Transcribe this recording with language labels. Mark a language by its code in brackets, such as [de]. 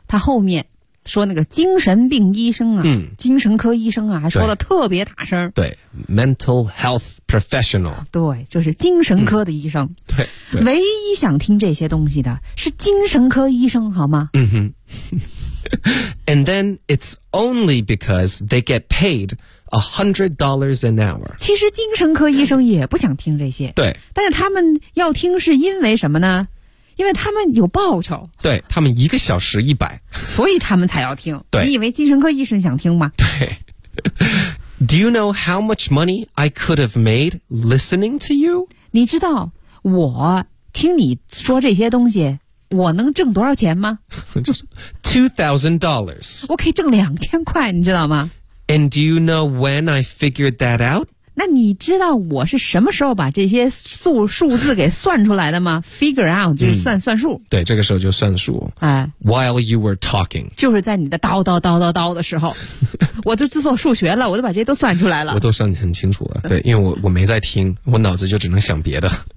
[zh] 他后面说那个精神病医生啊，嗯、精神科医生啊，还说的特别大声，对 [en] ，mental health professional， [zh] 对，就是精神科的医生、嗯对，唯一想听这些东西的是精神科医生，好吗？嗯哼。 [en] And then it's only because they get paid $100 an hour。 [zh] 其实精神科医生也不想听这些，对，但是他们要听是因为什么呢？因为他们有报酬，对，他们一个小时100，所以他们才要听。对，你以为精神科医生想听吗？对。 [en] Do you know how much money I could have made listening to you? [zh] 你知道我听你说这些东西我能挣多少钱吗？ [en] $2,000。 [zh] 我可以挣2000块，你知道吗？ [en] And do you know when I figured that out? [zh] 那你知道我是什么时候把这些数字给算出来的吗？ Figure out 就是算数。对，这个时候就算数。哎， [en] While you were talking， [zh] 就是在你的叨叨叨叨叨的时候，我就自做数学了，我都把这些都算出来了。我都算很清楚了，对，因为我没在听，我脑子就只能想别的。